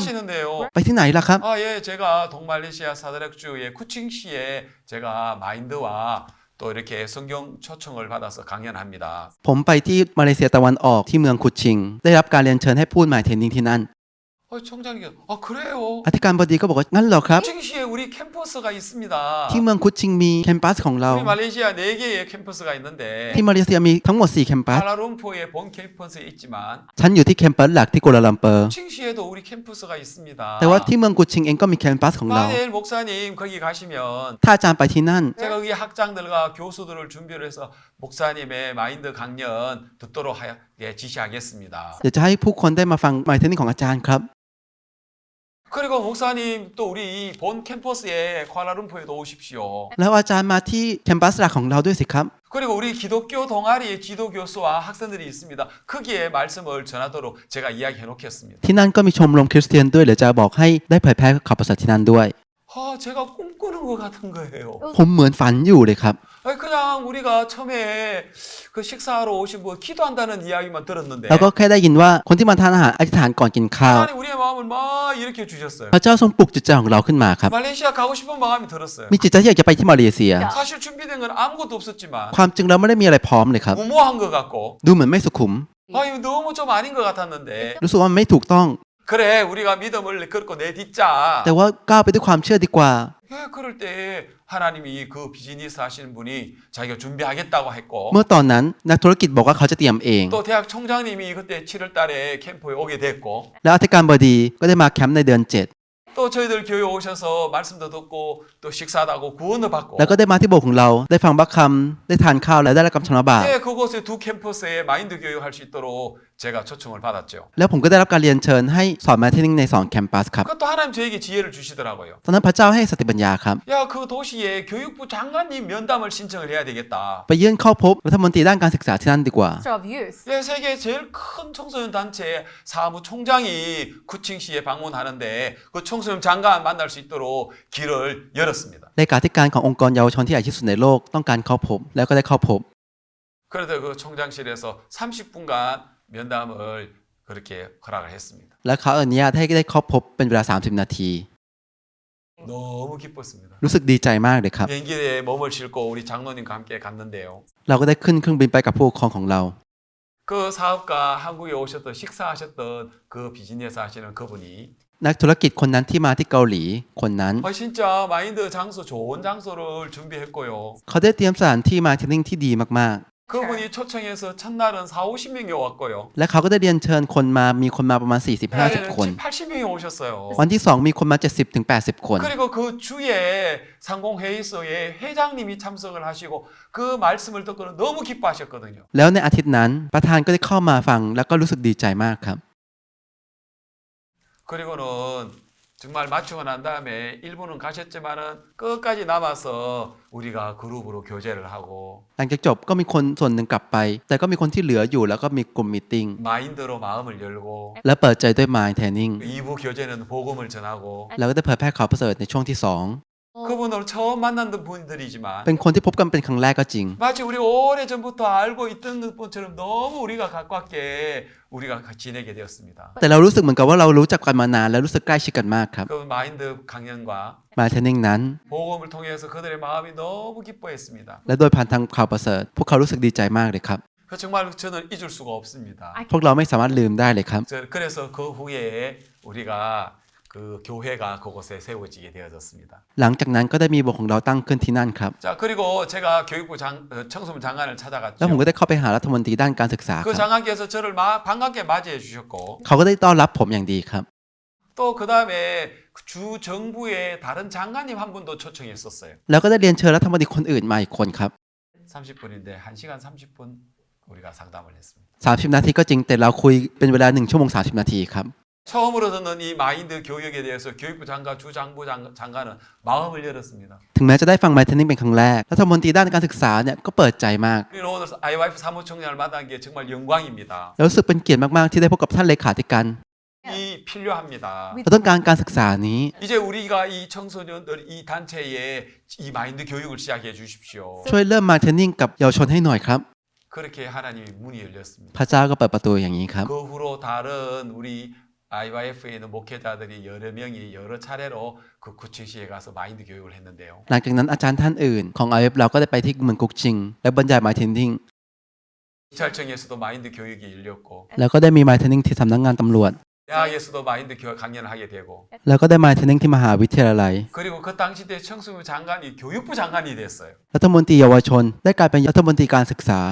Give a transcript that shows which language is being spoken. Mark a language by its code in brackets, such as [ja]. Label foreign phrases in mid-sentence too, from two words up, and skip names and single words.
[ko] 하시는데요. [th] ไปที่ไหนล่ะครับ [ko] 아, 예, 제가 동말레이시아 사드락주의 쿠칭시에 제가 마인드와 또 이렇게 성경 초청을 받아서 강연합니다. [th] ผมไปที่มาเลเซียตะวันออกที่เมืองคุชิง ได้รับการเรียนเชิญให้พูดหมายเทรนนิ่งที่นั่น [ko] 총장님, 아 그래요? [th] อธิการบดีก็บอกว่างั้นเหรอครับ [ko] 쿠칭시에 우리 캠퍼스가 있습니다. [th] ที่เมืองคุชิงมีแคมปัสของเรา [ko] 우리 말레이시아 4개의 캠퍼스가 있는데 [th] ที่มาเลเซียมีทั้งหมด4แคมปัส [ko] 쿠알라룸푸르의 본 캠퍼스에 있지만 [th] ฉันอยู่ที่แคมปัสหลักที่กัวลาลัมเปอร์ [ko] 쿠칭시에도 우리 캠퍼스가 있습니다. [th] แต่ว่าที่เมืองคุชิงเองก็มีแคมปัสของเรา [ko] 만일 목사님 거기 가시면 [th] ถ้าอาจารย์ไปที่นั่น [ko] 제가 거기 학장들과 교수들을 준비를 해서 목사님의 마인드 강연 듣도록 지시하겠습니다. [th] เดี๋ยวจะให้ผู้คนได้มาฟังหมายเทรนนิ่งของอาจารย์ครับ [ko] 그리고 목사님 또 우리 본 캠퍼스에 쿠알라룸푸르에도 오십시오. [th] แล้วอาจารย์มาที่แคมปัสหลักของเราด้วยสิครับ [ko] 그리고 우리 기독교 동아리의 지도 교수와 학생들이 있습니다. 거기에 말씀을 전하도록 제가 이야기해 놓겠습니다. [th] ที่นั่นก็มีชมรมคริสเตียนด้วยเดี๋ยวจะบอกให้ได้เผยแพร่ข่าวประเสริฐที่นั่นด้วย [ko] 제가 꿈꾸는 것 같은 거예요. [th] ผมเหมือนฝันอยู่เลยครับ [ko] 그냥 우리가 처음에 그 식사하러 오신 분 기도한다는 이야기만 들었는데 [th] แล้วก็แค่ได้ยินว่าคนที่มาทานอาหารอธิษฐานก่อนกินข้าว [ko] 하나님 우리의 마음을 막 일으켜 주셨어요. [th] พระเจ้าทรงปลุกจิตใจของเราขึ้นมาครับ [ko] 말레이시아 가고 싶은 마음이 들었어요. [th] มีจิตใจที่อยากจะไปที่มาเลเซีย [ko] 사실 준비된 건 아무것도 없었지만 [th] ความจริงเราไม่ได้มีอะไรพร้อมเลยครับ [ko] 무모한 것 같고 [th] ดูเหมือนไม่สุขุม [ko] 이거 너무 좀 아닌 것 같았는데 [th] รู้สึกว่ามันไม่ถูกต้อง [ko] 그래 우리가 믿음을 걸고 내딛자. [th] แต่ว่าก้าวไปด้วยความเชื่อดีกว่า [ko] 그럴 때 하나님이 그 비즈니스 하시는 분이 자기가 준비하겠다고 했고 [th] เมื่อตอนนั้นนักธุรกิจบอกว่าเขาจะเตรียมเอง [ko] 또 대학 총장님이 그때 7월 달에 캠프에 오게 됐고 [th] แล้วอธิการบดีก็ได้มาแคมป์ในเดือน [ko] 또 저희들 교회 오셔서 말씀도 듣고 또 식사도 하고 구원도 받고 [th] 7แล้วก็ได้มาที่โบสถ์ของเราได้ฟังบัคคำได้ทานข้าวและได้รับคำชำระบาป [ko] 그곳에 두 캠퍼스에 마인드 교육 할 수 있도록 제가 초청을 받았죠. [th] แล้วผมก็ได้รับการเรียนเชิญให้สอนมาเทรนนิ่งใน2แคมปัสครับ [ko] 그것도 하나님 저에게 지혜를 주시더라고요. [th] ตอนนั้นพระเจ้าให้สติปัญญาครับ [ko] 야, 그 도시에 교육부 장관님 면담을 신청을 해야 되겠다. [th] ไปยื่นเข้าพบรัฐมนตรีด้านการศึกษาที่นั่นดีกว่า [en] Minister of Youth. [ko] 예, 세계 제일 큰 청소년 단체 사무총장이 쿠칭시에 방문하는데 그 청소년 장관 만날 수 있도록 길을 열었습니다. [th] เลขาธิการขององค์กรเยาวชนที่ใหญ่ที่สุดในโลกต้องการเข้าพบแล้วก็ได้เข้าพบ [ko] 그래서 그 총장실에서 30분간 면담을 그렇게 허락을 했습니다. [th] แล้วเขาอนุญาตให้ได้เข้าพบเป็นเวลา30นาที [ko] 너무 기뻤습니다. [th] รู้สึกดีใจมากเลยครับ [ko] 비행기에 몸을 싣고 우리 장로님과 함께 갔는데요. [th] เราก็ได้ขึ้นเครื่องบินไปกับผู้ปกครองของเรา [ko] 그 사업가 한국에 오셨던 식사하셨던 그 비즈니스 하시는 그분이 [th] นักธุรกิจคนนั้นที่มาที่เกาหลีคนนั้น [ko] 진짜 마인드 장소 좋은 장소를 준비했고요. [th] เขาได้เตรียมสถานที่มาเทรนนิ่งที่ดีมาก [ko] 그분이 초청해서 첫날은 4-50명이 왔고요. [th] ๆ และเขาก็ได้เรียนเชิญคนมามีคนมาประมาณ 40-50 คน [ko] 80명이 오셨어요. [th] วันที่ 2 มีคนมา 70-80 คน [ko] 그리고 그 주에 상공회의소에 회장님이 참석을 하시고 그 말씀을 듣고는 너무 기뻐하셨거든요. [th] แล้วในอาทิตย์นั้นประธานก็ได้เข้ามาฟังแล้วก็รู้สึกดีใจมากครับ [ko] 그리고는 정말 마치고 난 다음에 일부는 가셨지만은 끝까지 남아서 우리가 그룹으로 교제를 하고 [th] หลังจากจบก็มีคนส่วนหนึ่งกลับไป แต่ก็มีคนที่เหลืออยู่แล้วก็มีกลุ่มมีตติ้ง [ko] 마인드로 마음을 열고 [th] และเปิดใจด้วย [en] Mind Training [ko] 2부 교제는 복음을 전하고 [th] แล้วก็ได้เผยแพร่ข่าวประเสริฐในช่วงที่ [ko] 그분을 처음 만난 분들이지만 [th] 2 เป็นคนที่พบกันเป็นครั้งแรกก็จริง [ko] 마치 우리 오래전부터 알고 있던 것처럼 너무 우리가 가깝게 우리가 지내게 되었습니다. [th] แต่เรารู้สึกเหมือนกับว่าเรารู้จักกันมานานและรู้สึกใกล้ชิดกันมากครับ [ko] 그 마인드 강연과 [en] Mind Training [th] นั้น [ko] 복음을 통해서 그들의 마음이 너무 기뻐했습니다. [th] และโดยผ่านทางข่าวประเสริฐพวกเขารู้สึกดีใจมากเลยครับ [ko] 그 정말 저는 잊을 수가 없습니다. [th] พวกเราไม่สามารถลืมได้เลยครับ [ko] 그래서 그 후에 우리가 그 교회가 그곳에 세워지게 되어졌습니다. [th] หลังจากนั้นก็ได้มีโบสถ์ของเราตั้งขึ้นที่นั่นครับ [ko] 자 그리고 제가 교육부 청소년 장관을 [th] แล้วผม [ko] 찾아갔죠. [th] ก็ได้เข้าไปหารัฐมนตรีด้านการศึกษาค [ko] 그 [th] รับ [ko] 장관께서 저를 반갑게 맞이해 주셨고 [th] เขาก็ได้ต้อนรับผมอย่างดีครับ [ko] 또 그 다음에 주 정부의 다른 장관님 한 분도 초청했었어요. [th] แล้วก็ได้เรียนเชิญรัฐมนตรีคนอื่นมาอีกคนครับ [ko] 30분인데 1시간 30분 우리가 상담을 했습니다. [th] 30 นาทีก็จริงแต่เราคุยเป็นเวลา1 ชั่วโมง 30 นาทีครับ [ko] 처음으로 듣는 이 마인드 교육에 대해서 교육부 장관, 주장부 장관은 마음을 열었습니다. [th] ถึงแม้จะได้ฟัง [en] Mind Training [th] เป็นครั้งแรกรัฐมนตรีด้านการศึกษาเนี่ยก็เปิดใจมาก [ko] 우리는 오늘 IYF 사무총장을 만난 게 정말 영광입니다. [th] แล้วรู้สึกเป็นเกียรติมากๆที่ได้พบกับท่านเลขาธิการ [ko] 이 필요합니다. [th] เราต้องการการศึกษานี้ [ko] 이제 우리가 이 청소년들 이 단체에 이 마인드 교육을 시작해 주십시오. [th] ช่วยเริ่ม [en] Mind Training [th] กับเยาวชนให้หน่อยครับ [ko] 그렇게 하나님이 문이 열렸습니다. [th] พระเจ้าก็เปิดประตูอย่างนี้ครับ [ko] 그 후로 다른 우리 IYF에 있는 목회자들이 여러 명이 여러 차례로 그 구칭시에 가서 마인드 교육을 했는데요. [th] หลังจากนั้นอาจารย์ท่านอื่นของ IF เราก็ได้ไปที่เมืองกุกชิงและบรรยาย [en] Mind Training [ko] 경찰청에서도 마인드 교육이 열렸고 [th] แล้วก็ได้มี [en] Mind Training [th] ที่สำนักงานตำรวจ [ko] 대학에서도 마인드 교육 강연을 하게 되고 [th] แล้วก็ได้ [en] Mind Training [th] ที่มหาวิทยาลัย [ko] 그리고 그 당시 때 청소부 장관이 교육부 장관이 됐어요. [th] รัฐมนตรีเยาวชนได้กลายเป็นรัฐมนตรีการศึกษา